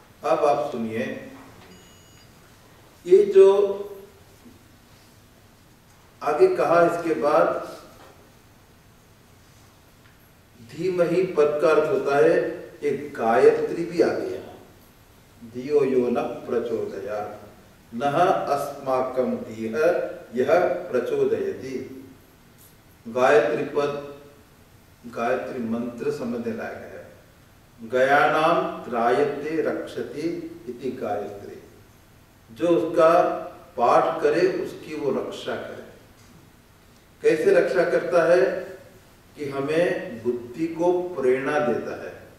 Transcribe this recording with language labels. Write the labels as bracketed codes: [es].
[hi] अब आप सुनिए, ये जो आगे कहा, इसके बाद धीमहि पद का अर्थ होता है एक गायत्री भी आ गया। [sa] धियो यो न प्रचोदयात् नः अस्माकं धीः यः प्रचोदयति। [hi] गायत्री पद, गायत्री मंत्र समझने लायक है। [sa] गयानाम त्रायते रक्षति इति गायत्री। [hi] जो उसका पाठ करे उसकी वो रक्षा करे। कैसे रक्षा करता है कि हमें बुद्धि को प्रेरणा देता है।